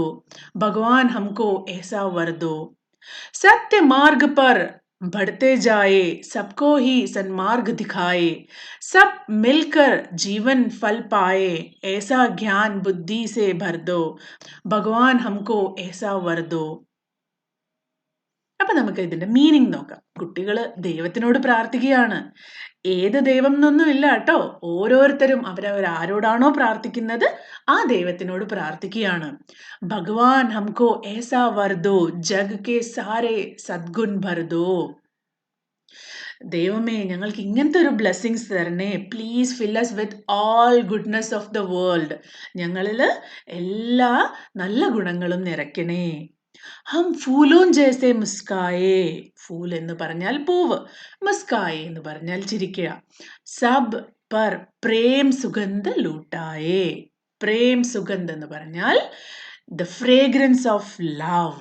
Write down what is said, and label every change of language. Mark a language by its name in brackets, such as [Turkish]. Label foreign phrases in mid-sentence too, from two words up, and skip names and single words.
[Hindi] भगवान हमको ऐसा वर दो. सत्य मार्ग पर बढ़ते जाए, सबको ही सन्मार्ग दिखाए. सब मिलकर जीवन फल पाए, ऐसा ज्ञान बुद्धि से भर दो. भगवान हमको ऐसा वर दो. [Malayalam] അപ്പൊ നമുക്ക് ഇതിന്റെ മീനിങ് നോക്കാം. കുട്ടികള് ദൈവത്തിനോട് പ്രാർത്ഥിക്കുകയാണ്. ഏത് ദൈവം എന്നൊന്നും ഇല്ല കേട്ടോ. ഓരോരുത്തരും അവരവരാരോടാണോ പ്രാർത്ഥിക്കുന്നത് ആ ദൈവത്തിനോട് പ്രാർത്ഥിക്കുകയാണ്. [Hindi] भगवान हमको ऐसा वर दो, जग के सारे सद्गुण भर दो. [Malayalam] ദൈവമേ, ഞങ്ങൾക്ക് ഇങ്ങനത്തെ ഒരു ബ്ലെസ്സിങ്സ് തരണേ. [English] please fill us with all goodness of the world. [Malayalam] ഞങ്ങളിൽ എല്ലാ നല്ല ഗുണങ്ങളും നിറയ്ക്കണേ. [Hindi] हम फूलों जैसे मुस्काए. [Malayalam] ഫൂൽ എന്ന് പറഞ്ഞാൽ പൂവ്, മുസ്കായേ എന്ന് പറഞ്ഞാൽ ചിരിക്കുക. [Hindi] सब पर प्रेम सुगंध लुटाए. प्रेम सुगंध [Malayalam] എന്ന് പറഞ്ഞാൽ [English] the fragrance of love.